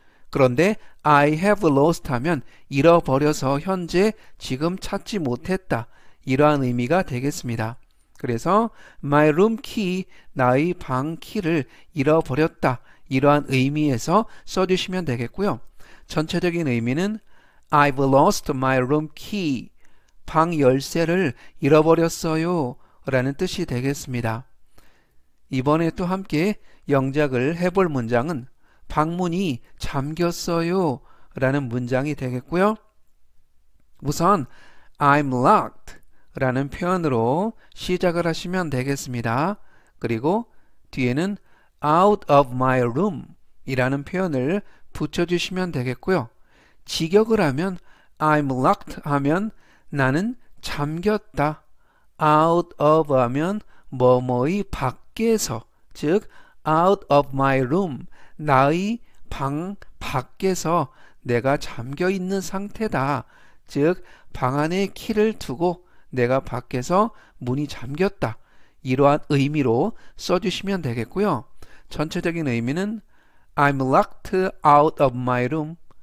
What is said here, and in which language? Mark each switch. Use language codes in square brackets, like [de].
[ko] 그런데 [en] I have lost [ko] 하면 잃어버려서 현재 지금 찾지 못했다. 이러한 의미가 되겠습니다. 그래서 my room key, 나의 방 키를 잃어버렸다. 이러한 의미에서 써주시면 되겠고요. [en] 전체적인 의미는 I've lost my room key. [ko] 방 열쇠를 잃어버렸어요. 라는 뜻이 되겠습니다. 이번에 또 함께 영작을 해볼 문장은 방문이 잠겼어요. 라는 문장이 되겠고요. 우선 I'm locked 라는 표현으로 시작을 하시면 되겠습니다. 그리고 뒤에는 [en] out of my room [ko] 이라는 표현을 붙여주시면 되겠고요. 직역을 하면 I'm locked 하면 나는 잠겼다. out of 하면 뭐뭐의 밖에서, 즉 [en] out of my room, [ko] 나의 방 밖에서 내가 잠겨 있는 상태다. 즉 방 안에 키를 두고 내가 밖에서 문이 잠겼다. 이러한 의미로 써주시면 되겠고요. [en] 전체적인 의미는 I'm locked out of my room.